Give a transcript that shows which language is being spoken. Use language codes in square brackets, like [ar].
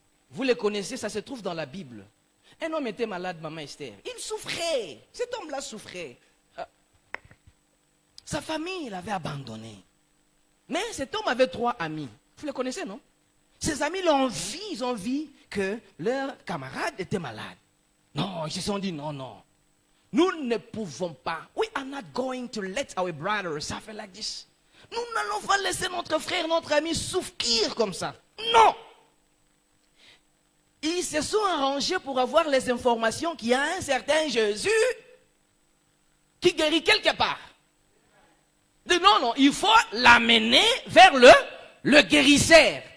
[fr] Vous les connaissez, ça se trouve dans la Bible. Un homme était malade, maman Esther. Il souffrait. Cet homme-là souffrait. Sa famille l'avait abandonné. Mais cet homme avait 3 amis. Vous les connaissez, non? Ses amis ils ont vu que leur camarade était malade. Non, ils se sont dit non. Nous ne pouvons pas. [en] We are not going to let our brother suffer like this. [fr] Nous n'allons pas laisser notre frère, notre ami souffrir comme ça. Non. Ils se sont arrangés pour avoir les informations qu'il y a un certain Jésus qui guérit quelque part. Non, il faut l'amener vers le guérisseur.